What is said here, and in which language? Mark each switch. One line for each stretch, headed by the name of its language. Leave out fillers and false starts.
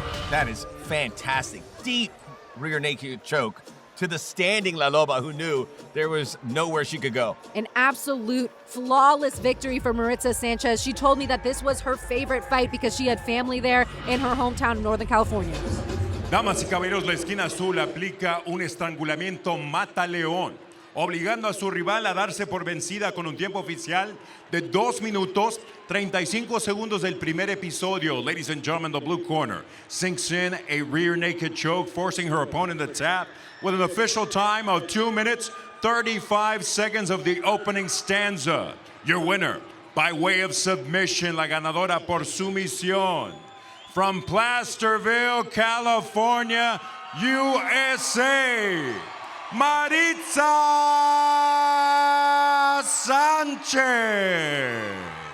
English: That is fantastic. Deep rear naked choke to the standing La Loba, who knew there was nowhere she could go. An absolute flawless victory for Maritza Sanchez. She told me that this was her favorite fight because she had family there in her hometown in Northern California.
Spanish: Damas y caballeros, la esquina azul aplica un estrangulamiento mata-león, obligando a su rival a darse por vencida con un tiempo oficial de 2 minutos 35 segundos del primer episodio.
English: Ladies and gentlemen, the blue corner sinks in a rear naked choke, forcing her opponent to tap with an official time of 2 minutes 35 seconds of the opening stanza. Your winner, by way of submission,
Spanish: la ganadora por sumisión,
English: from Placerville, California, USA, Maritza Sanchez.